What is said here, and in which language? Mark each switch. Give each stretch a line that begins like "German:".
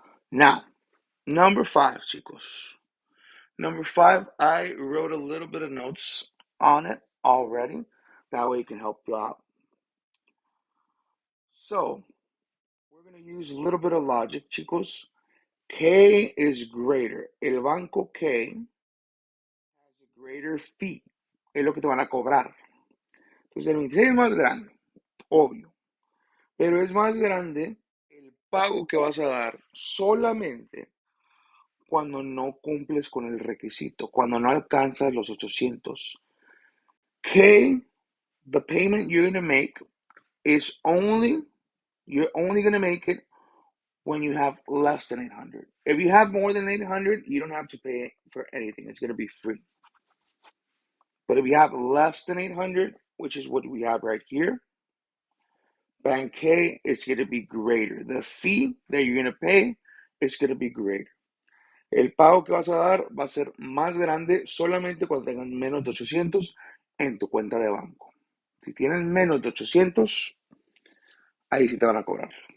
English: Now, number 5, chicos. Number 5, I wrote a little bit of notes on it already. That way it can help you out. So, we're going to use a little bit of logic, chicos. K is greater.
Spanish: El banco
English: K has a greater fee.
Spanish: Es lo que te van a cobrar. Entonces, el 26 es más grande, obvio. Pero es más grande el pago que vas a dar solamente cuando no cumples con el requisito, cuando no alcanzas los 800.
English: K, the payment you're going to make is you're only going to make it when you have less than 800. If you have more than 800, you don't have to pay for anything. It's going to be free. But if you have less than 800, which is what we have right here, Bank K is going to be greater. The fee that you're going to pay is going to be greater.
Spanish: El pago que vas a dar va a ser más grande solamente cuando tengas menos de 800 en tu cuenta de banco. Si tienes menos de 800, ahí sí te van a cobrar.